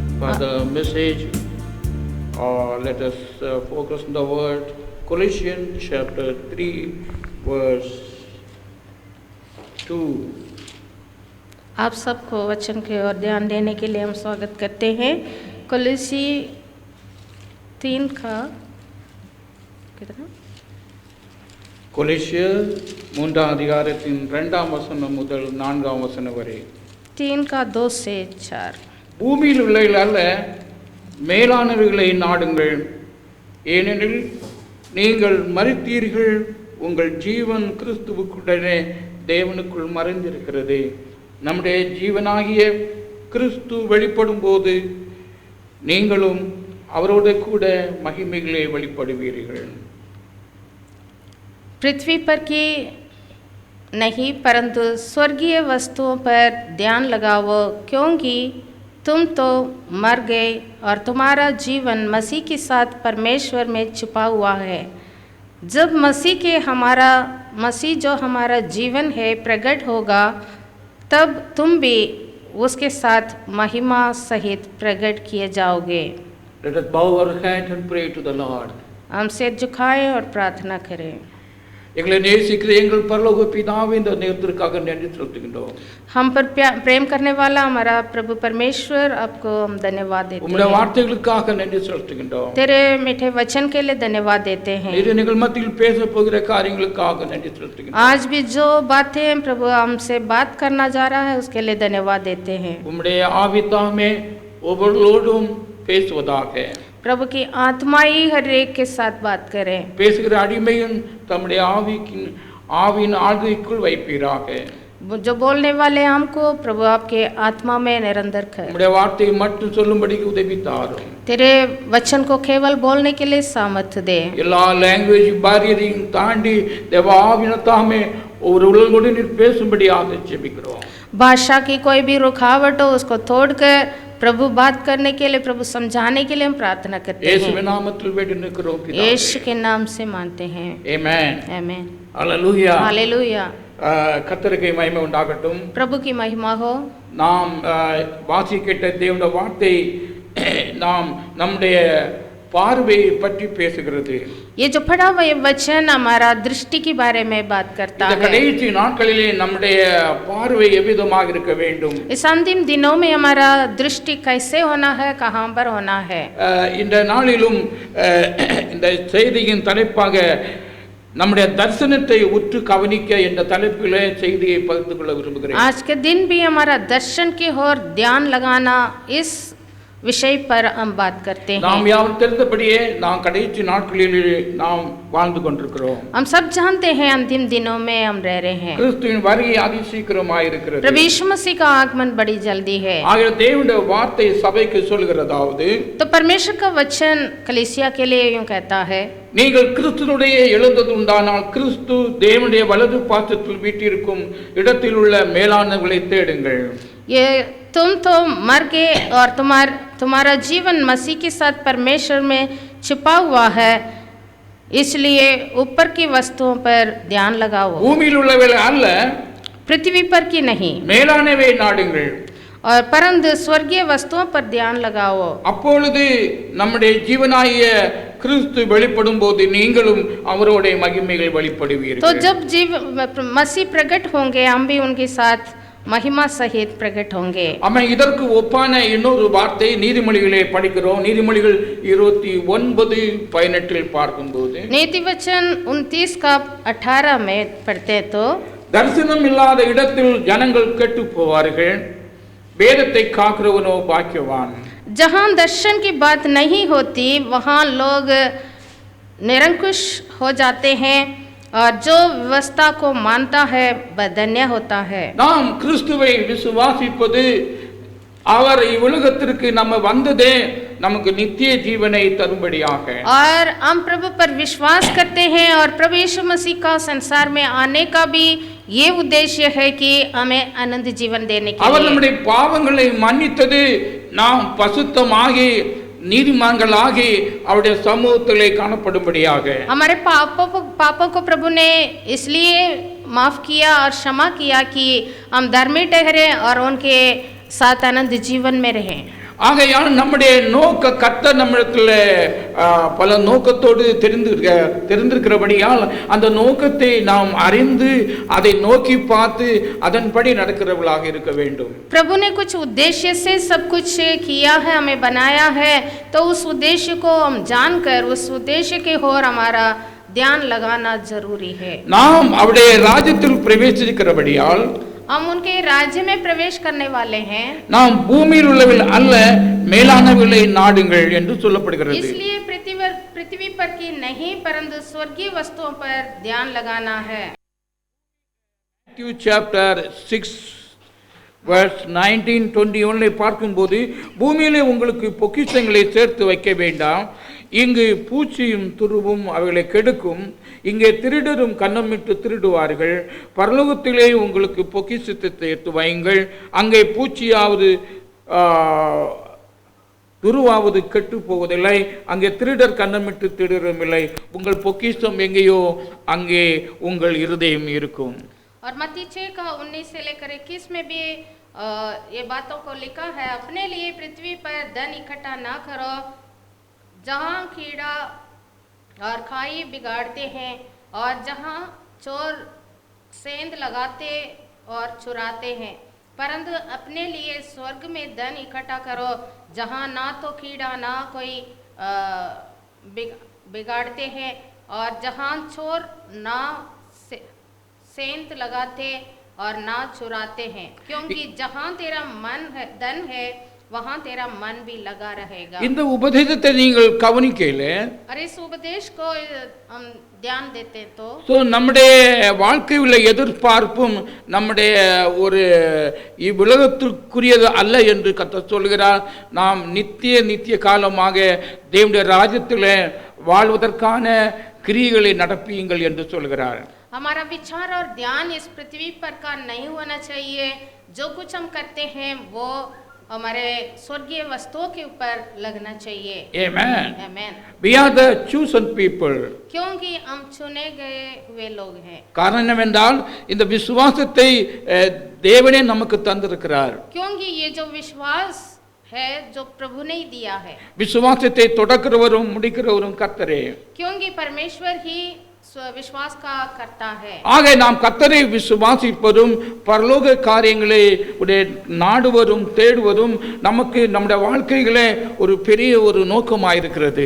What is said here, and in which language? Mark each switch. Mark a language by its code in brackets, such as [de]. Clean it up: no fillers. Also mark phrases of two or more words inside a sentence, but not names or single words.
[en] for the message. Let us focus on the word. Colossians chapter 3 verse 2. [hi] आप सबको वचन की ओर ध्यान देने के लिए हम स्वागत करते हैं। कोलोसी 3 का कितना? [ta] கொலோசியர் 3ஆம் அதிகாரத்தின் 2ஆம் வசனம் முதல் 4ஆம் வசனம் வரை. [hi] 3 का 2 से 4. [ta] பூமியில் உள்ளவைகள் அல்ல, மேலானவைகளை நாடுங்கள், ஏனெனில் நீங்கள் மரித்தீர்கள், உங்கள் ஜீவன் கிறிஸ்துவுக்குடனே தேவனுக்குள் மறைந்திருக்கிறது. நம்முடைய ஜீவனாகிய கிறிஸ்து வெளிப்படும் போது நீங்களும் அவரோடு கூட மகிமைகளே வெளிப்படுவீர்கள். [hi] पृथ्वी पर की नहीं परंतु स्वर्गीय वस्तुओं पर ध्यान लगाओ, क्योंकि तुम तो मर गए और तुम्हारा जीवन मसीह के साथ परमेश्वर में छुपा हुआ है। जब मसीह जो हमारा जीवन है प्रकट होगा, तब तुम भी उसके साथ महिमा सहित प्रकट किए जाओगे। [en] Let us bow our head and pray to the Lord. [hi] हम सिर झुकाएं और प्रार्थना करें। [ta] எங்களை நேசிக்கிற எங்கள் பரலோக பிதாவே, இந்த நேரத்திற்காக நன்றி செலுத்துகின்றோம். [hi] हम पर प्रेम करने वाला हमारा प्रभु परमेश्वर, आपको हम धन्यवाद देते [ta] உம்முடைய [hi] हैं। [ta] வார்த்தைகளுக்காக நன்றி செலுத்துகின்றோம். [hi] तेरे मीठे वचन के लिए धन्यवाद देते हैं। [ta] நீர் எங்கள் மத்தியில் பேச போகிற காரியங்களுக்காக நன்றி செலுத்துகின்றோம். [hi] आज भी जो बातें प्रभु हमसे बात करना जा रहा है उसके लिए धन्यवाद देते हैं। [ta] உம்முடைய ஆவிதாமே ஒவ்வொருவரோடும் பேசுவதாக. [hi] प्रभु की आत्मा ही हर एक के साथ बात करें। [ta] பேசுகிற அடிமையின் தம்முடைய ஆவியின் ஆளுகைக்குள் வைப்பீராக. [hi] जो बोलने वाले हमको प्रभु आपके आत्मा में निरंतर कर। [ta] உம்முடைய வார்த்தையை மட்டும் சொல்லும்படிக்கு உதவி தாரும். [hi] तेरे वचन को केवल बोलने के लिए सामर्थ्य दे। [ta] எல்லா [en] language barrierஐயும் [ta] தாண்டி தேவ ஆவியினாலே ஒரு உலகோடு நீர் பேசும்படியாக ஜெபிக்கிறோம். [hi] भाषा की कोई भी रुकावट हो उसको तोड़कर प्रभु बात करने के लिए, प्रभु समझाने के लिए हम प्रार्थना करते हैं। [ta] இயேசுவின் நாமத்தில் வேண்டி நிற்கிறோம் பிதாவே. [hi] यीशु के नाम से मानते हैं। [ta] ஆமென். [hi] आमीन। [ta] ஹல்லேலூயா. [hi] हालेलुया। [ta] கர்த்தருக்கு மகிமை உண்டாகட்டும். [hi] प्रभु की महिमा हो। [ta] நாம் வாசிக்கிட்ட தேவனுடைய வார்த்தை நாம் நம்முடைய பார்வையை பற்றி பேசுகிறது. [hi] ये जो पढ़ा हुआ ये वचन हमारा दृष्टि के बारे में बात करता [ta] இந்த [hi] है। [ta] கடைசி நாட்களிலே நம்முடைய பார்வை எவ்விதமாக இருக்க வேண்டும், [hi] इस अंतिम दिनों में हमारा दृष्टि कैसे होना है, कहाँ पर होना है। [ta] இந்த நாளிலும் இந்த செய்தியின் தலைப்பாக நம்முடைய தரிசனத்தை உற்று கவனிக்க என்ற தலைப்பிலே செய்தியை பகிர்ந்து கொள்ள விரும்புகிறேன். [hi] आज के दिन भी हमारा दर्शन की ओर ध्यान लगाना, इस विषय पर हम बात करते हैं। [ta] நாம் யாரும் தெரிந்தபடியே நாம் கடைசி நாட்களில் நாம் வாழ்ந்து கொண்டிருக்கிறோம். [hi] हम सब जानते हैं अंतिम दिनों में हम रह रहे हैं। [ta] கிறிஸ்துவின் வருகை அதிசீக்கிரமாக இருக்கிறது. [hi] प्रभु यीशु मसीह का आगमन बड़ी जल्दी है। [ta] ஆகிய தேவனுடைய வார்த்தை சபைக்கு சொல்கிறதாவது, [hi] तो परमेश्वर का वचन कलीसिया के लिए यूं कहता है, [ta] நீங்கள் கிறிஸ்துனுடைய எழுந்தது உண்டானால் கிறிஸ்து தேவனுடைய வலது பாசத்தில் வீட்டிற்கும் இடத்தில் உள்ள மேலானவர்களை தேடுங்கள். [hi] ये तुम तो मर गए और तुम्हारा जीवन मसीह के साथ परमेश्वर में छिपा हुआ है, इसलिए ऊपर की वस्तुओं पर ध्यान लगाओ। [ta] பூமியில் உள்ளவைகளை அல்ல, [hi] पृथ्वी पर की नहीं, [ta] மேலானவை நாடுங்கள். [hi] और परंतु स्वर्गीय वस्तुओं पर ध्यान लगाओ। [ta] அப்பொழுது நம்முடைய ஜீவனாகிய கிறிஸ்து வெளிப்படும் போது நீங்களும் அவருடைய மகிமைகள் [hi] तो [ta] வெளிப்படுவீர்கள். [hi] जब मसीह प्रकट होंगे हम भी उनके साथ महिमा सहित प्रकट होंगे। [ta] ஆமென். இதற்கு ஒப்பான இன்னொரு வார்த்தை நீதிமொழிகளை படிக்கிறோம். நீதிமொழிகள் 29:18 பார்க்கும்போது, [hi] नीति वचन 29 का 18 में पढ़ते तो, [ta] தரிசனம் இல்லாத இடத்தில் ஜனங்கள் கெட்டு போவார்கள், வேதத்தை காக்கிறவனோ பாக்கியவான். [hi] जहाँ दर्शन की बात नहीं होती वहाँ लोग निरंकुश हो जाते हैं, और जो व्यवस्था को मानता है वह धन्य होता है। [ta] நாம் கிறிஸ்துவை விசுவாசிப்பது, அவர் இவ்வுலகத்திற்கு நம்ம வந்ததே நமக்கு நித்திய ஜீவனை தரும்படியாக। [hi] और हम प्रभु पर विश्वास करते हैं, और प्रभु यीशु मसीह का संसार में आने का भी ये उद्देश्य है कि हमें आनंद जीवन देने के [ta] அவர் [hi] लिए। [ta] நம்முடைய பாவங்களை மன்னித்தது நாம் பசுத்தமாகி நீதிமான்களாகி அவருடைய சமூகத்திலே காணப்படும்படியாக। [hi] हमारे पापों को प्रभु ने इसलिए माफ किया और क्षमा किया कि हम धर्मी ठहरे और उनके साथ आनंद जीवन में रहें। [ta] ஆகையால் நம்முடைய நோக்க கர்த்தர் நம்மிடத்தில் பல நோக்கத்தோடு தெரிந்திருக்கிறபடியால் அந்த நோக்கத்தை நாம் அறிந்து அதை நோக்கி பார்த்து அதன்படி நடக்கிறவர்களாக இருக்க வேண்டும். [hi] प्रभु ने कुछ उद्देश्य से सब कुछ किया है, हमें बनाया है, तो उस उद्देश्य को हम जानकर उस उद्देश्य के ओर हमारा ध्यान लगाना जरूरी है. [ta] நாம் அவருடைய ராஜ்யத்தில் பிரவேசிக்கிறபடியால் [hi] हम उनके राज्य में प्रवेश करने वाले हैं. [ta] நாம் பூமியில் உள்ளவில் அல்ல மேலானவர்களை நாடுங்கள் என்று சொல்லப்படுகிறது. [hi] इसलिए पृथ्वी पर की नहीं परंतु स्वर्गीय वस्तुओं पर ध्यान लगाना है. [en] Matthew chapter 6 verse 19-21 [ta] பார்க்கும்போது பூமியிலே உங்களுக்கு பொக்கிஷங்களை சேர்த்து வைக்க வேண்டாம், இங்கு பூச்சியும் துருவும் அவைகளை கெடுக்கும், இங்கே திருடரும் கன்னமிட்டு திருடுவார்கள், பரலோகத்திலே உங்களுக்கு பொக்கிஷத்தை சேர்த்து வையுங்கள், அங்கே பூச்சியாவது துருவாவது கெட்டு போவதில்லை, அங்கே திருடர் கன்னமிட்டு திருடரும் இல்லை, உங்கள் பொக்கிஷம் எங்கேயோ அங்கே உங்கள் இருதயம் இருக்கும். [hi] और मत्ती 6 का 19 से लेकर 21 में भी ये बातों को लिखा है, अपने लिए पृथ्वी पर धन इकट्ठा ना करो जहाँ कीड़ा और खाई बिगाड़ते हैं और जहाँ चोर सेंध लगाते और चुराते हैं, परंतु अपने लिए स्वर्ग में धन इकट्ठा करो जहाँ ना तो कीड़ा ना कोई बिगाड़ते हैं और जहाँ चोर ना सेंध लगाते और ना चुराते हैं, क्योंकि जहाँ तेरा मन है धन है वहाँ तेरा मन भी लगा रहेगा. [ta] இந்த உபதேசத்தை நீங்கள் கவனிக்கையில [hi] और इस उपदेश को हम ध्यान देते तो [ta] நம்முடைய வாழ்க்கையில் உள்ள எதிர்பார்ப்பும் நம்முடைய ஒரு இவ்வுலகத்திற்குரியது அல்ல என்று கர்த்தர் சொல்கிறார். நாம் நித்திய காலமாக தேவனுடைய ராஜ்யத்தில் வாழ்வதற்கான கிரியைகளை நடப்பியுங்கள் என்று சொல்கிறார். [hi] हमारा विचार और ध्यान इस पृथ्वी पर का नहीं होना चाहिए. जो कुछ हम करते हैं वो हमारे स्वर्गीय वस्तुओं के ऊपर लगना चाहिए. [en] Amen. Amen. We are the chosen people. [hi] क्योंकि हम चुने गए हुए लोग हैं. [ta] காரணம் என்னவென்றால் இந்த விசுவாசத்தை தேவனே நமக்கு தந்திருக்கிறார். [hi] क्योंकि ये जो विश्वास है जो प्रभु ने दिया है. [ta] விசுவாசத்தை தொடக்கிறவரும் முடிக்கிறவரும் கர்த்தரே. [hi] क्योंकि परमेश्वर ही विश्वास का करता है. [ta] ஆக நாம் கர்த்தரை விசுவாசிப்பதும் பரலோக காரியங்களை நாடுவதும் தேடுவதும் நமக்கு நம்முடைய வாழ்க்கையிலே ஒரு பெரிய ஒரு நோக்கமாயிருக்கிறது.